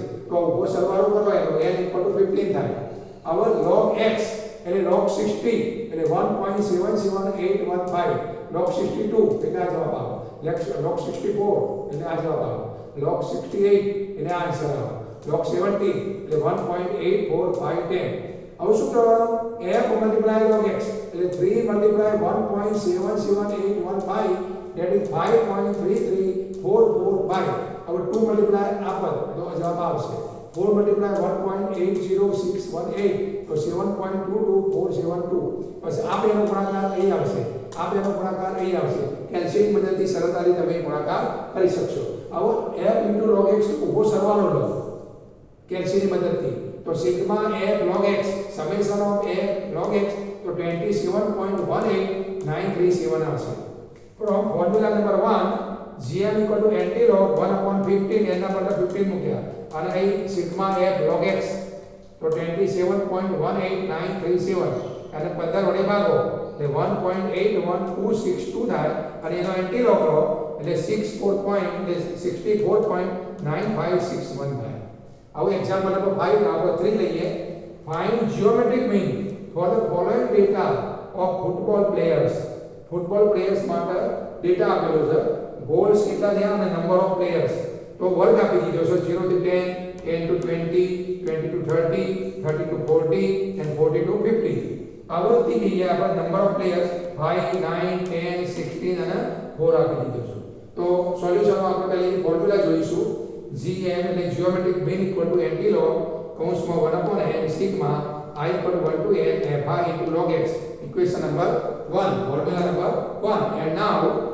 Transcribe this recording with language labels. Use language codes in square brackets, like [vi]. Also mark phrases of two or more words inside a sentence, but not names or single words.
[gu] તો ઉભો સરવાળો કરવાનો [en] n equal to 15 [gu] થાય. હવે log x એટલે log 60 એટલે 1.77815 log 62 એટલે આ જવાબ આવે. log 64 એટલે આ જવાબ આવે. log 68 એટલે આ આન્સર આવે. log 70 એટલે 1.84510. હવે શું કરવાનું? f મલ્ટીપ્લાય log x એટલે 3 મલ્ટીપ્લાય 1.77815 [en] that is [gu] 5.33445. હવે 2 મલ્ટીપ્લાય આ પદ તો જવાબ આવશે 4 મલ્ટીપ્લાય 1.80618 તો 7.22472. પછી આ બેનો ગુણાકાર અહીં આવશે, આ બેનો ગુણાકાર અહીં આવશે. કેલ્શિયમ મદદથી સરળતાથી તમે ગુણાકાર કરી શકશો. હવે f * log x ઉભો સરવાળો લો કેલ્શિયમ મદદથી. તો સિગ્મા f log x [en] summation of [gu] f log x તો 27.18937 આવશે. [en] from formula number 1 gm equal to nt log 1 upon 15 [gu] એના બદલે 15 મૂક્યા અને અહીં સિગ્મા f log x તો 27.18937 અને 15 વડે ભાગો એટલે 1.81262 થાય અને એનો [en] anti log [gu] લો એટલે 64.9561 થાય. હવે [en] example number 5 [gu] આપણે 3 લઈએ. [en] Find geometric mean for the following data of football players. [gu] ફૂટબોલ પ્લેયર્સ માટે ડેટા આપેલો છે. ગોલ્સ કેટલા થયા અને [en] number of players [gu] તો વર્ગ આપી દીધો છે [en] 0 to 10, 10 to 20, 20 to 30, 30 to 40 and 40 to 50. [gu] આવૃત્તિ લઈએ આપણે [en] number of players [gu] 5, 9, 10, 16 અને 4 આપી દીધો છે. તો સોલ્યુશનમાં આપણે પહેલા ફોર્મ્યુલા જોઈશું. gm એટલે [en] geometric mean equal to [gu] nt log કૌંસમાં [en] 1 upon n [gu] સિગ્મા [en] I equal to 1 to n fi into log x. Equation number 1, formula number 1. And now